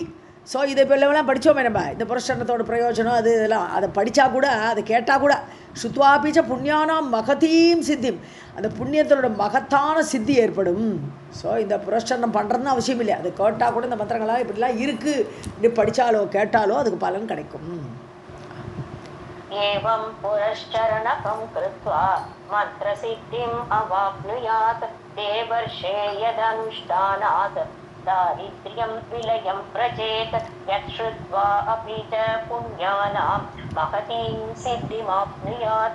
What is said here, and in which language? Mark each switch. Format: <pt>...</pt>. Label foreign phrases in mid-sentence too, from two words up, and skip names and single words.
<ta>ஸோ இதை இப்போ எல்லாம் படித்தோமே நம்ம, இந்த புரஷ்சரணத்தோட பிரயோஜனம் அது இதெல்லாம், அதை படித்தா கூட அதை கேட்டால் கூட</ta> <sa>श्रुत्वापिच पुण्यानां महतीं सिद्धिम्,</sa> <ta>அந்த புண்ணியத்தோட மகத்தான சித்தி ஏற்படும். ஸோ இந்த புரஷ்சரணம் பண்ணுறதுன்னு அவசியம் இல்லை, அதை கேட்டால் கூட இந்த மந்திரங்களாக இப்படிலாம் இருக்குது, இப்படி படித்தாலோ கேட்டாலோ அதுக்கு பலன் கிடைக்கும்.</ta> <sa>एवं पुरश्चरणकं कृत्वा मन्त्रसिद्धिम् अवाप्नुयात् देवर्षे यदनुष्ठानात् दारिद्र्यं विलयं व्रजेत् यच्छ्रुत्वा अपि च पुण्यानां महतीं सिद्धिमाप्नुयात्.</sa>